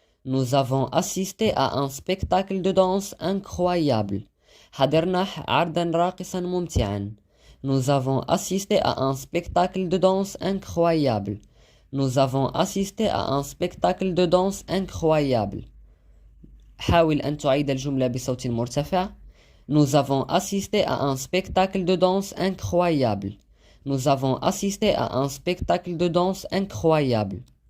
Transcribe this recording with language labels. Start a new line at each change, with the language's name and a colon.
French: Nous avons assisté à un spectacle de danse incroyable.
Arabic: حضرنا عرضا راقصا ممتعا.
French: Nous avons assisté à un spectacle de danse incroyable. Nous avons assisté à un spectacle de danse incroyable.
Arabic: حاول أن تعيد الجملة بصوت مرتفع.
French: Nous avons assisté à un spectacle de danse incroyable. Nous avons assisté à un spectacle de danse incroyable.